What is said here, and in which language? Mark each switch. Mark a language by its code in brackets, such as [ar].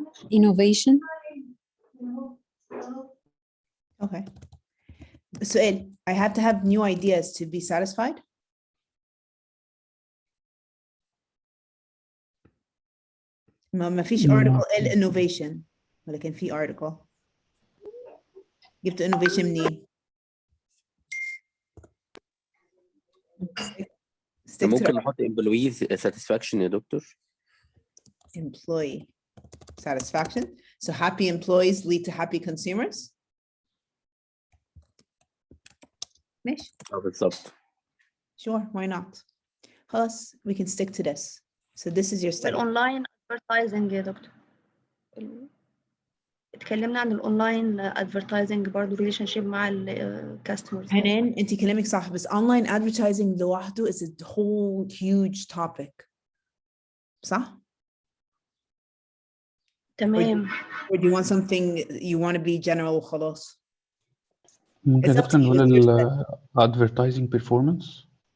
[en] Innovation. Okay. So I have to have new ideas to be satisfied. [ar] ما فيش article innovation ولكن في article. جبت [en] innovation [ar] منين؟ [en] Stick to [ar] ممكن نحط [en] employee satisfaction [ar] يا دكتور. [en] employee satisfaction. So happy employees lead to happy consumers. [ar] ماشي. بالظبط. [en] Sure, why not? [ar] خلاص, [en] we can stick to this. So this is your study. [ar] الأونلاين advertising يا دكتور. اتكلمنا عن الأونلاين advertising برضه relationship مع الكاستمرز. [en] حنان [ar] انت كلامك صح بس [en] online advertising [ar] لوحده [en] is a whole huge topic. [ar] صح؟ تمام. [en] Or do you want something you want to be general [ar] وخلاص؟ ممكن [en] It's up to [ar] نقول [en] you. ال advertising performance.